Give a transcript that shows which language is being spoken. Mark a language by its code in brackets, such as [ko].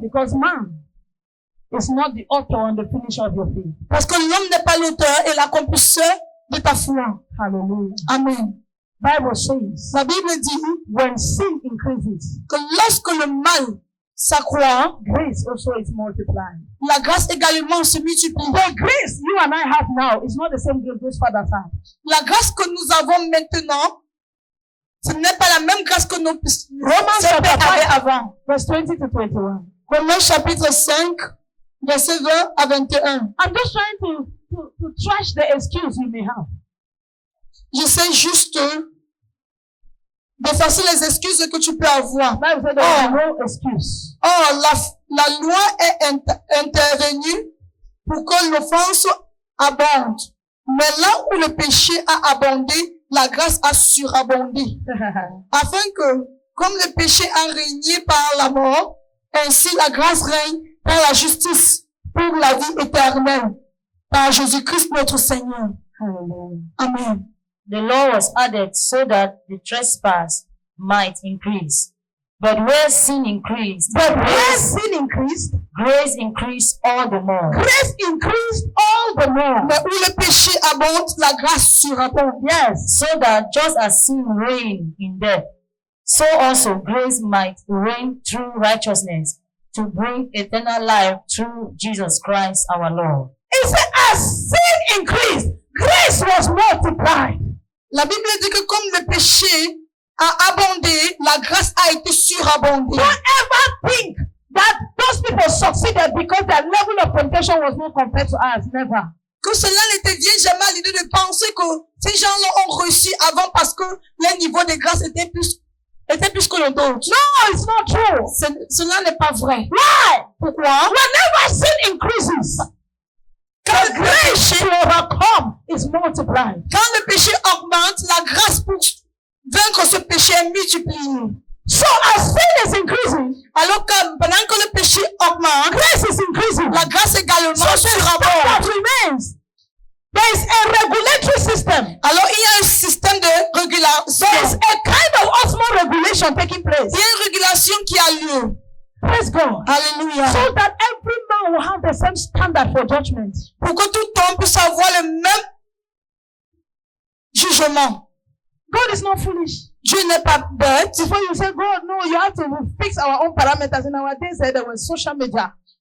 [en] Because man is not the author and the finisher of your faith. [fr] Parce que l'homme n'est pas l'auteur et l'accomplisseur de ta foi. [en] Hallelujah. Amen. Bible says, [fr] La Bible dit [en] when sin increases, [fr] que lorsque le mal s'accroît, [en] grace also is multiplied. [fr] la grâce également se multiplie. [en] The grace you and I have now is not the same grace those fathers had. [fr] La grâce que nous avons maintenant, ce n'est pas la même grâce que nos [en] chapter [fr] pères avaient [en] 5, [fr] avant. [en] verse 20 to 21. [fr] Romains chapitre 5, verset 20 à 21. [en] I'm just trying to trash the excuse you may have. [fr] J'essaie juste d'effacer les excuses que tu peux avoir. [en] Bible said there is no excuse. [fr] Or, la loi est intervenue pour que l'offense abonde. Mais là où le péché a abondé, la grâce a surabondé. Afin que, comme le péché a régné par la mort, ainsi la grâce règne par la justice pour la vie éternelle. Par Jésus-Christ notre Seigneur. [en] Hallelujah. Amen. The law was added so that the trespass might increase. But where sin increased, But where sin increased, grace increased all the more. grace increased all the more. [fr] Mais où le péché abonde, la grâce surabonde. [en] Yes. So that just as sin reigned in death, so also grace might reign through righteousness to bring eternal life through Jesus Christ our Lord. It said, as sin increased, grace was multiplied. [fr] La Bible dit que comme le péché a abondé, la grâce a été surabondée. [en] Don't ever think that those people succeeded because their level of temptation was not compared to ours. Never. [fr] Que cela ne te vienne jamais à l'idée de penser que ces gens-là ont réussi avant parce que leur niveau de grâce était plus que le nôtre. [en] No, it's not true. [fr] Cela n'est pas vrai. [en] Why? [fr] Pourquoi? [en] Whenever sin increases, [fr] Quand [en] the grace to overcome is multiplied. [fr] Quand le péché augmente, la grâce pour vaincre ce péché est multipliée. [en] So as sin is increasing, [fr] Alors que pendant que le péché augmente, [en] grace is increasing. [fr] la grâce également [en] So the [fr] surabonde. [en] standard remains. There is a regulatory system. [fr] Alors il y a un système de régulation. [en] There is a kind of osmoregulation taking place. [fr] Il y a une régulation qui a lieu. [en] Praise God. [fr] Alléluia. [en] So that every man will have the same standard for judgment. [fr] Pour que tout homme puisse avoir le même jugement. [en] God is not foolish. [fr] Dieu n'est pas bête. [en] Before you say, God, no, you have to fix our own parameters. In our days, there was social media.